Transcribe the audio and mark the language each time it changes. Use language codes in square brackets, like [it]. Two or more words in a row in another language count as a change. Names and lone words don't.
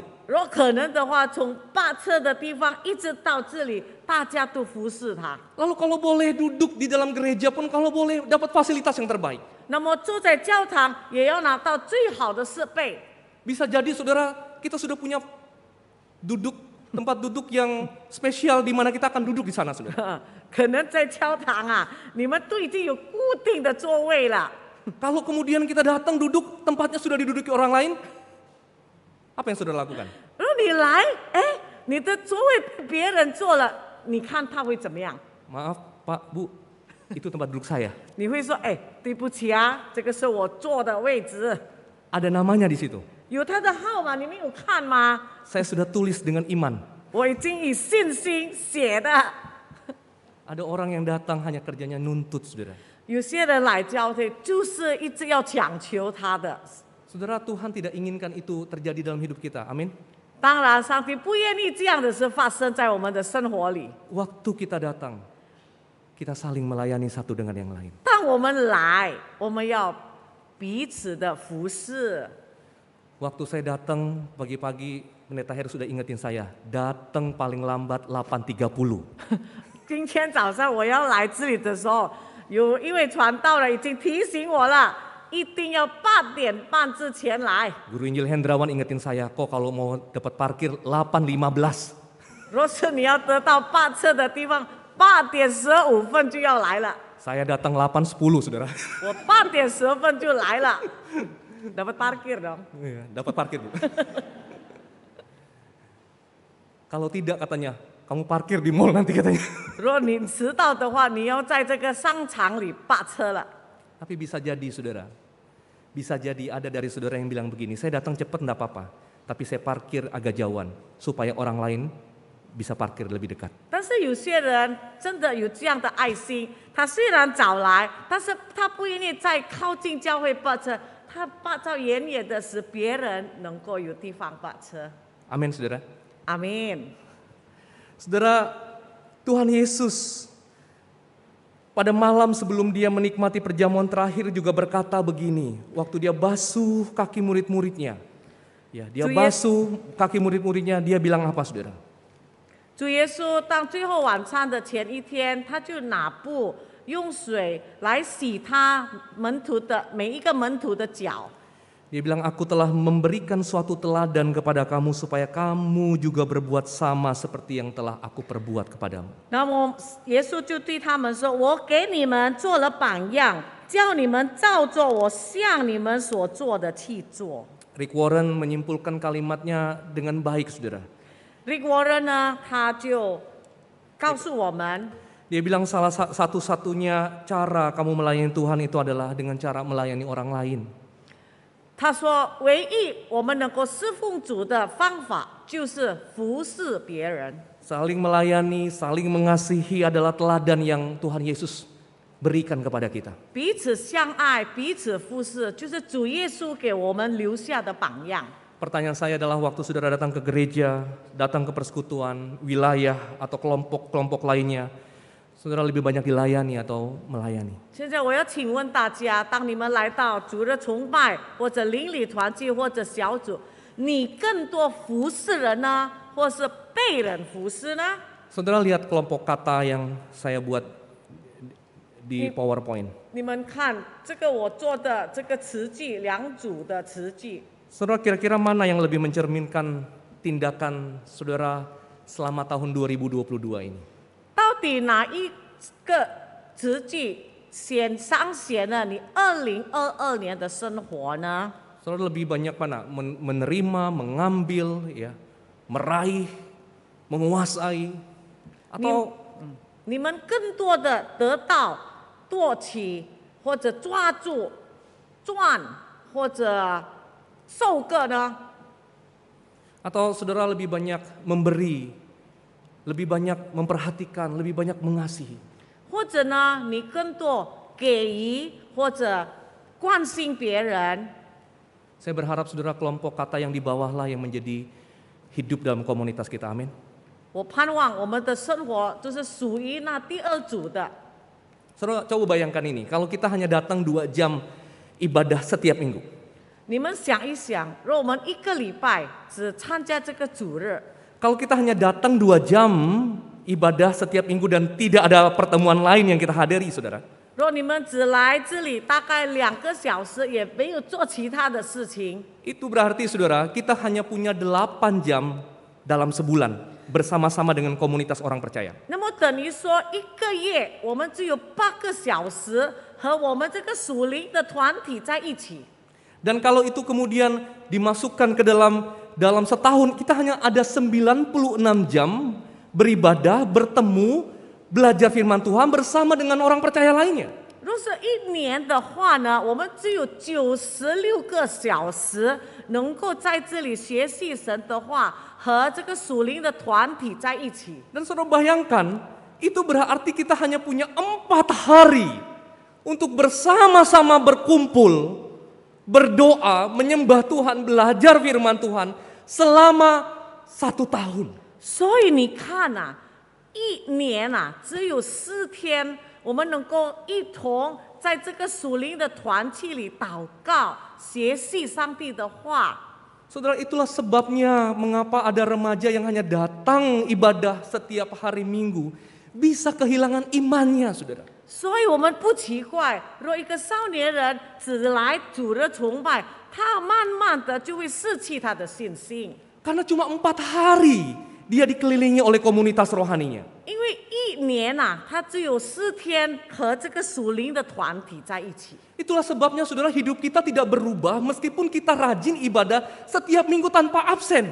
[zh] 如果可能的话，从霸车的地方一直到这里，大家都服侍他。 [id] Lalu kalau boleh duduk di dalam gereja pun kalau boleh dapat fasilitas yang terbaik. [zh] 那么坐在教堂也要拿到最好的设备。 [id] Bisa jadi saudara kita sudah punya tempat duduk yang spesial di mana kita akan duduk di sana, saudara. [zh] 可能在教堂啊，你们都已经有固定的座位了。 [id] Kalau kemudian kita datang duduk, tempatnya sudah diduduki orang lain, apa yang saudara lakukan? [zh] 如果你来，哎，你的座位被别人坐了，你看他会怎么样？ [id] Maaf Pak, Bu, itu tempat duduk saya. [zh] 你会说，哎，对不起啊，这个是我坐的位置， [id] Ada namanya di situ. [zh] 有他的号码，你没有看吗？ [id] Saya sudah tulis dengan iman. [zh] 我已经以信心写的。 [id] Ada orang yang datang hanya kerjanya nuntut, saudara. [zh] 有些人来教会就是一直要强求他的。 [id] Saudara, Tuhan tidak inginkan itu terjadi dalam hidup kita. Amin. [zh] 当然，上帝不愿意这样的事发生在我们的生活里。 [id] Waktu kita datang, kita saling melayani satu dengan yang lain. [zh] 当我们来，我们要彼此的服侍。 [id] Waktu saya datang pagi-pagi, Pendeta Heru sudah ingetin saya, datang paling lambat 8.30. [zh] 今天早上我要来这里的时候，有一位传道人已经提醒我了，一定要8点半之前来。 [id] Guru Injil Hendrawan ingetin saya, kok kalau mau dapat parkir 8.15. [zh] 若是你要得到霸车的地方，8点15分就要来了。 [id] Saya datang 8.10, saudara. [zh] 我8点10分就来了 ， [id] dapat parkir dong。 Iya, dapat parkir, Bu. Kalau tidak katanya, kamu parkir di mall nanti katanya. [zh] 如果你迟到的话，你要在这个商场里霸车了。 [id] Tapi bisa jadi, saudara. Bisa jadi ada dari saudara yang bilang begini, saya datang cepat enggak apa-apa, tapi saya parkir agak jauhan supaya orang lain bisa parkir lebih dekat. [zh] 但是有些人真的有这样的爱心，他虽然早来，但是他不愿意再靠近教会泊车，他把照远远的使别人能够有地方泊车。 [id] Amin saudara. [zh] 阿门。 [id] Saudara, Tuhan Yesus pada malam sebelum dia menikmati perjamuan terakhir juga berkata begini, waktu dia basuh kaki murid-muridnya. Ya, dia basuh kaki murid-muridnya, dia bilang apa saudara? [zh] 主耶稣当最后晚餐的前一天，他就拿布用水来洗他每一个门徒的脚。 [id] Dia bilang, aku telah memberikan suatu teladan kepada kamu supaya kamu juga berbuat sama seperti yang telah aku perbuat kepadamu. [zh] 那么耶稣就对他们说：“我给你们做了榜样，叫你们照着我向你们所做的去做。” [id] Rick Warren menyimpulkan kalimatnya dengan baik saudara. [zh] Rick Warren 呢，他就告诉我们， [id] Dia bilang salah satu-satunya cara kamu melayani Tuhan itu adalah dengan cara melayani orang lain. [zh] 他说，唯一我们能够侍奉主的方法就是服侍别人。 [id] Saling melayani, saling mengasihi adalah teladan yang Tuhan Yesus berikan kepada kita. [zh] 彼此相爱，彼此服侍，就是主耶稣给我们留下的榜样。 [id] Pertanyaan saya adalah waktu saudara datang ke gereja, datang ke persekutuan, wilayah atau kelompok-kelompok lainnya, saudara lebih banyak dilayani atau melayani? [zh] 现在我要请问大家，当你们来到主日崇拜或者邻里团契或者小组，你更多服侍人呢，或是被人服侍呢？ [id] Saudara lihat kelompok kata yang saya buat di PowerPoint. [zh] 你们看这个我做的这个词句，两组的词句， [id] Saudara kira-kira mana yang lebih mencerminkan tindakan saudara selama tahun 2022 ini? [zh] 到底哪一个词句彰显了你2022年的生活呢？ [id] Saudara lebih banyak mana? Menerima, mengambil, ya, meraih, menguasai, atau [zh] 你们更多的得到、夺取，或者抓住、赚，或者受个呢？ [id] atau saudara lebih banyak memberi, lebih banyak memperhatikan, lebih banyak mengasihi? [zh] 或者呢，你更多给予或者关心别人？ [id] Saya berharap saudara kelompok kata yang di bawah lah yang menjadi hidup dalam komunitas kita, amin. [zh] 我盼望我们的生活就是属于那第二组的。 [id] Saudara coba bayangkan ini, kalau kita hanya datang 2 jam ibadah setiap minggu. [zh] 你们想一想，如果我们一个礼拜只参加这个主日， [id] Kalau kita hanya datang 2 jam ibadah setiap minggu dan tidak ada pertemuan lain yang kita hadiri, saudara. [zh] 如果你们只来这里大概2个小时，也没有做其他的事情， [id] Itu berarti saudara, kita hanya punya 8 jam dalam sebulan bersama-sama dengan komunitas orang percaya. [zh] 那么等于说一个月我们只有8个小时和我们这个属灵的团体在一起。 [id] Dan kalau itu kemudian dimasukkan ke dalam setahun, kita hanya ada 96 jam beribadah, bertemu, belajar firman Tuhan bersama dengan orang percaya lainnya. [zh] 如果是1年的话呢，我们只有96个小时能够在这里学习神的话，和这个属灵的团体在一起。 [id] Dan saudara bayangkan, itu berarti kita hanya punya 4 hari untuk bersama-sama berkumpul, berdoa, menyembah Tuhan, belajar firman Tuhan selama 1 tahun. [zh] 所以你看啊，1年啊只有4天，我们能够一同在这个属灵的团契里祷告、学习上帝的话。 [id] Saudara, itulah sebabnya mengapa ada remaja yang hanya datang ibadah setiap hari Minggu bisa kehilangan imannya, saudara. [zh] 所以我们不奇怪，若一个少年人只来主日崇拜，他慢慢的就会失去他的信心， [id] Karena cuma 4 hari dia dikelilingi oleh komunitas rohaninya. [zh] 因为1年啊，他只有4天和这个属灵的团体在一起。 [id] Itulah sebabnya saudara, hidup kita tidak berubah meskipun kita rajin ibadah setiap minggu tanpa absen.